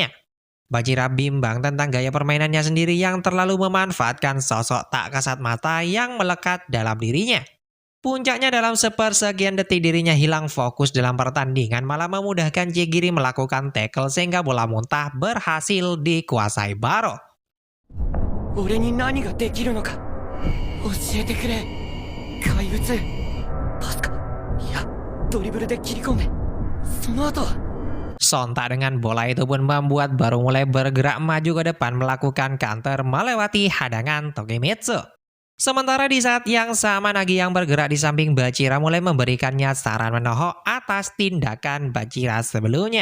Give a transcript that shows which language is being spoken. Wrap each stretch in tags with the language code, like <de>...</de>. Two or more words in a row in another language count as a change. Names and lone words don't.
<id>Bachira bimbang tentang gaya permainannya sendiri yang terlalu memanfaatkan sosok tak kasat mata yang melekat dalam dirinya. Puncaknya dalam sepersekian detik dirinya hilang fokus dalam pertandingan, malah memudahkan Chigiri melakukan tackle sehingga bola muntah berhasil dikuasai Baro.</id> <ja>俺に何ができるのか教えてくれ怪物パスかいやドリブルで切り込めその後</ja> <id>Sontak dengan bola itu pun membuat Baro mulai bergerak maju ke depan melakukan counter melewati hadangan Tokimitsu. Sementara di saat yang sama Nagi yang bergerak di samping Bachira mulai memberikannya saran menohok atas tindakan Bachira sebelumnya.</id>